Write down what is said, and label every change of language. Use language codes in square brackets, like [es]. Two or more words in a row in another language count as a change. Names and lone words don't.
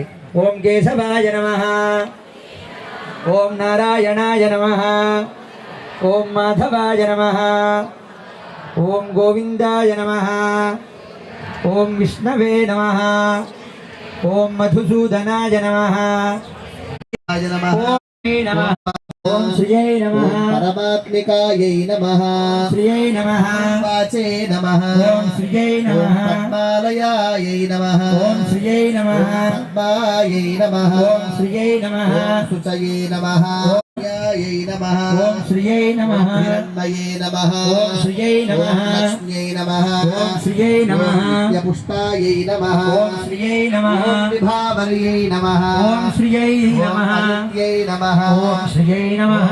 [sa] ఓం కేశవాయ నమః, ఓం నారాయణాయ నమః, ఓం మాధవాయ నమః, ఓం గోవిందాయ నమః, ఓం విష్ణవే నమః, ఓం మధుసూదనాయ నమః, ఓం శ్రీయై నమః, పరమాత్మికాయై నమః, శ్రీయై నమః, వాచే నమః, ఓం శ్రీయై నమః, పద్మాలయాయై నమః, ఓం శ్రీయై నమః, పద్మాయై నమః, ఓం శ్రీయై నమః, శుచయే నమః, यै नमः ఓం శ్రీయై నమః हिरण्मये नमः ఓం శ్రీయై నమః लक्ष्म्यै नमः ఓం శ్రీయై నమః नित्यपुष्टायै नमः ఓం శ్రీయై నమః विभावर्यै नमः ఓం శ్రీయై నమః आदित्यै नमः ఓం శ్రీయై నమః